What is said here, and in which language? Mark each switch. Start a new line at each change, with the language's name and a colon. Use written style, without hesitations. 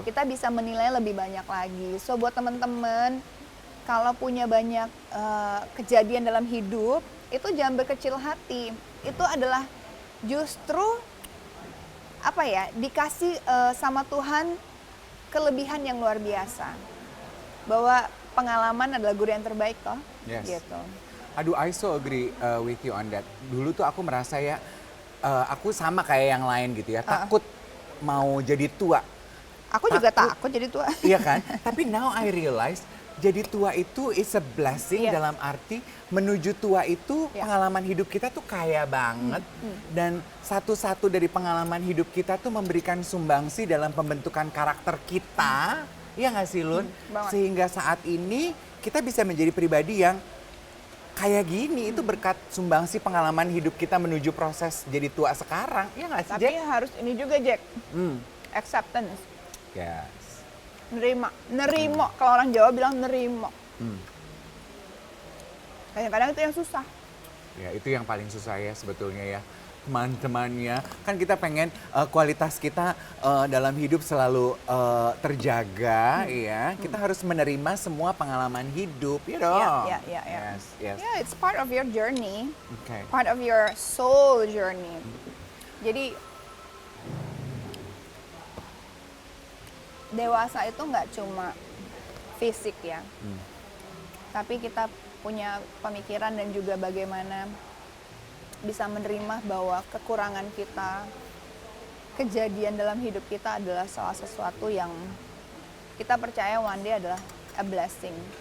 Indonesian: Kita bisa menilai lebih banyak lagi. So buat teman-teman kalau punya banyak kejadian dalam hidup itu jangan berkecil hati. Itu adalah justru apa ya, dikasih sama Tuhan kelebihan yang luar biasa. Bahwa pengalaman adalah guru yang terbaik toh.
English: Yes.
Indonesian: Gitu.
English: Aduh, I so agree with you on that.
Indonesian: Dulu tuh aku merasa ya, aku sama kayak yang lain gitu ya, takut mau jadi tua. Aku juga takut jadi tua. Iya kan? Tapi
English: now I realize,
Indonesian: jadi tua itu
English: is a blessing
Indonesian: dalam arti menuju tua itu pengalaman hidup kita tuh kaya banget. Dan satu-satu dari pengalaman hidup kita tuh memberikan sumbangsi dalam pembentukan karakter kita. Iya nggak sih Lun? Sehingga saat ini kita bisa menjadi pribadi yang kayak gini, itu berkat sumbangsi pengalaman hidup kita menuju proses jadi tua sekarang. Iya nggak sih, Tapi Jack? harus ini juga Jack, acceptance.
English: Yes.
Indonesian: Nerimo. Kalau orang Jawa bilang nerimo. Kadang-kadang itu yang susah. Ya, itu yang paling susah ya sebetulnya ya. Teman-temannya, kan kita pengen kualitas kita dalam hidup selalu terjaga, ya. Kita harus menerima semua pengalaman hidup, ya dong. Ya.
English: Yes, yes. Yeah, it's part of your journey. Okay. Part of your soul journey.
Indonesian: Jadi dewasa itu nggak cuma fisik ya, tapi kita punya pemikiran dan juga bagaimana bisa menerima bahwa kekurangan kita, kejadian dalam hidup kita adalah salah sesuatu yang kita percaya
English: one day
Indonesian: adalah
English: a blessing.